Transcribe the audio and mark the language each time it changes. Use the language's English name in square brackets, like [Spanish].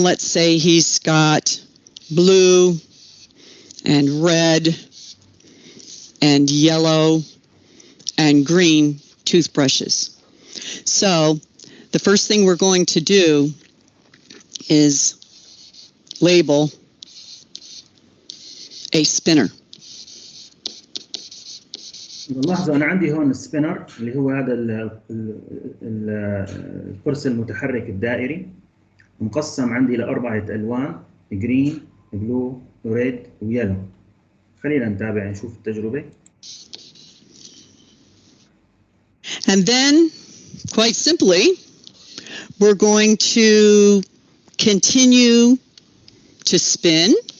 [English] Let's say he's got blue and red and yellow and green toothbrushes. So the first thing we're going to do is label a spinner. [Arabic] لاحظوا أنا عندي هون السبينر اللي هو هذا القرص المتحرك الدائري مقسم عندي ل4 ألوان: جرين، بلو، ريد ويلو. خلينا نتابع نشوف التجربة. [English] And then, quite simply, we're going to continue to spin.